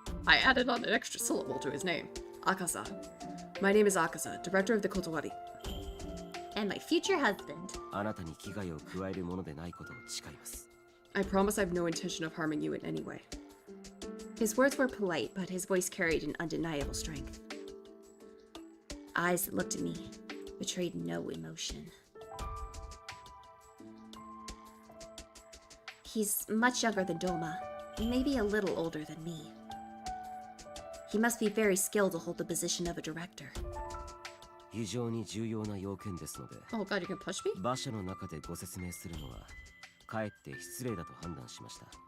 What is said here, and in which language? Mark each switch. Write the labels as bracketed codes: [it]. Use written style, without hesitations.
[en] I added on an extra syllable to his name. Akaza. My name is Akaza, director of the Kotowari. And my future husband. [ja] あなたに危害を加えるものでないことを誓います。 [en] I promise I have no intention of harming you in any way. His words were polite, but his voice carried an undeniable strength. Eyes that looked at me betrayed no emotion. He's much younger than Doma, maybe a little older than me. He must be very skilled to hold the position of a director. [ja] 非常に重要な要件ですので、 [en] Oh god, you can push me? [ja] 馬車の中でご説明するのはかえって失礼だと判断しました。